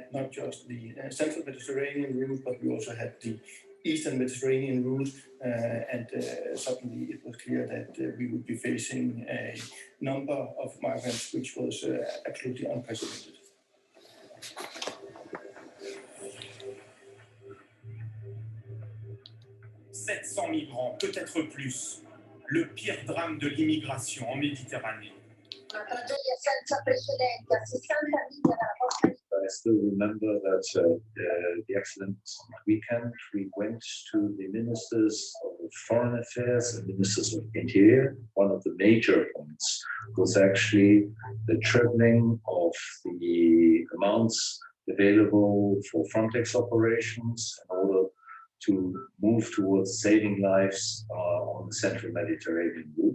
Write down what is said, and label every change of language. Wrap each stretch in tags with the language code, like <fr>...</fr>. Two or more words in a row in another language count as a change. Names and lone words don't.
<en>not just the Central Mediterranean route, but we also had the Eastern Mediterranean route, and suddenly it was clear that we would be facing a number of migrants which was absolutely unprecedented.</en> <fr>700 migrants, peut-être plus. Le pire drame de l'immigration en Méditerranée.</fr> <it>Una tragedia senza precedenti, a 60 miglia dalla costa.</it> <en>I still remember that the accident weekend, we went to the ministers of foreign affairs and ministers of interior. One of the major points was actually the tripling of the amounts available for Frontex operations in order to move towards saving lives on the Central Mediterranean route.</en>